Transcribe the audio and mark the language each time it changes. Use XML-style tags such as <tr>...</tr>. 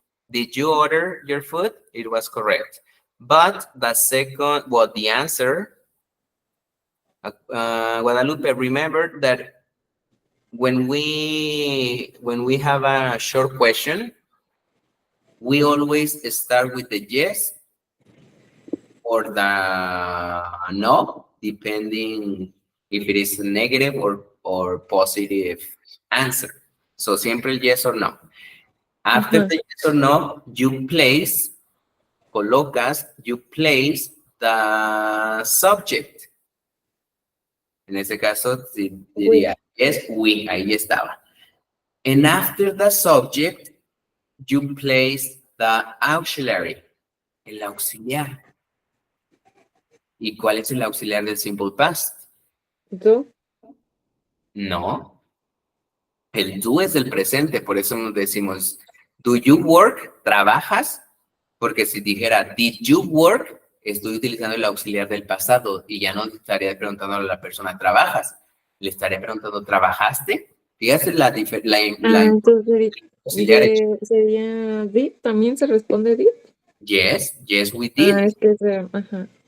<en>Did you order your food? It was correct. But the second, well, the answer, Guadalupe, remember that when we have a short question, we always start with the yes or the no, depending if it is a negative or positive answer. So</en> <es>siempre el</es> <en>yes or no. After the yes or no, you place,</en> <es>colocas,</es> <en>you place the subject.</en> <es>En este caso, diría,</es> <en>yes, we,</en> <es>ahí estaba.</es> <en>And after the subject, you place the auxiliary,</en> <es>el auxiliar. ¿Y cuál es el auxiliar del simple past?</es> <en>Do.</en> <es>No. El do es del presente, por eso nos decimos,</es> <en>do you work?</en> <es>¿Trabajas? Porque si dijera,</es> <en>did you work?</en> <es>Estoy utilizando el auxiliar del pasado y ya no estaría preguntando a la persona, ¿trabajas? Le estaría preguntando, ¿trabajaste? Fíjate la Entonces auxiliar. sería did, también se responde did.</es> <en>Yes, we did.</en> <es>Es que ajá.</es>